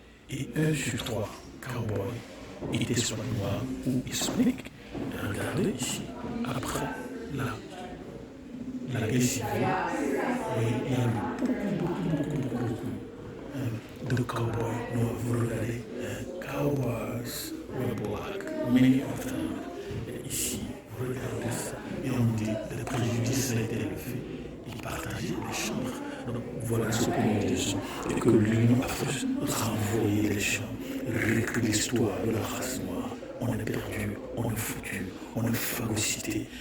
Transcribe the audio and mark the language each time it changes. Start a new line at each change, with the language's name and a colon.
French: Et 1 sur 3 cowboys étaient soit noirs ou hispaniques. Regardez ici. Après la guerre civile, oui, il y a eu beaucoup de cowboys noirs. Vous regardez,
English: cowboys were black, many of them.
French: Et ici, vous regardez ça, et on dit, le préjudice a été levé. Ils partageaient les chambres. Donc voilà ce que nous disons. Et que l'Union africaine renvoyer les chambres, réécrire l'histoire de la race noire. On est perdu, on est foutu, on est phagocyté.